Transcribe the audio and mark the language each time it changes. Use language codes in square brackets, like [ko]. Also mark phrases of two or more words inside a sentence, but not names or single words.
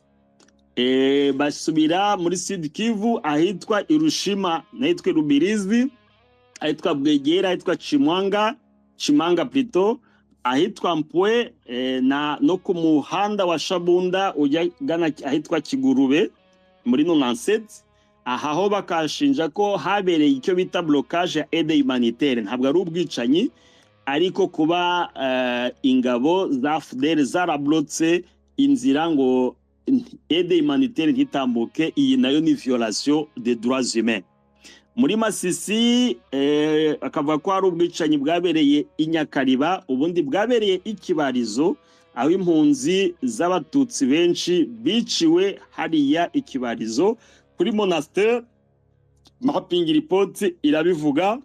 [rw] Basubira muri [fr] Sud Kivu [rw] ahitwa Irushima nahitwa Rubirizi, ahitwa Bwegera, ahitwa Chimanga plutôt, ahitwa Mpwe na no ku muhanda wa Shabunda ujya gana ahitwa Kigurube muri 97. Aha ho bakashinja ko habereye icyo bita [fr] blocage ya aide humanitaire. [rw] Ntabwo ari ubwicanyi, ariko kuba ingabo za FDL zarablotse inzira ngo [fr] aide humanitaire [rw] ntitambuke. Iyi nayo ni [fr] violation des droits humains. [rw] Muri Masisi akavuga ko hari ubwicanyi bwabereye inyakariba, ubundi bwabereye ikibarizo, aho impunzi z'abatutsi benshi biciwe hariya ikibarizo. Kuri Monastère [en] mapping report [rw] irabivuga.